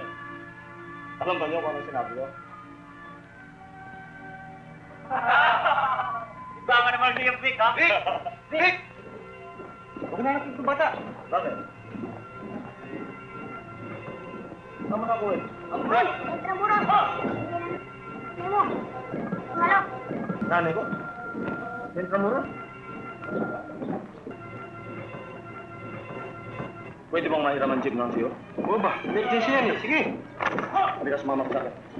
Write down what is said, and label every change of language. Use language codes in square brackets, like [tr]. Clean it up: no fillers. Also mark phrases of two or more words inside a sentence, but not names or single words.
[tl] Alam ba niyo kung ano sinabi ko? Iba ka naman niya, Vic, ha? Vic! Vic! Huwag na natin itong bata. Bakit? Tama na ko eh. Hoy! Intramuro! Nemo! Malo! Nanay ko? Intramuro? Pwede bang mahiraman jeep ng siyo? Oo ba? Emergency yan eh. Sige. Hindi ka sumama sa akin.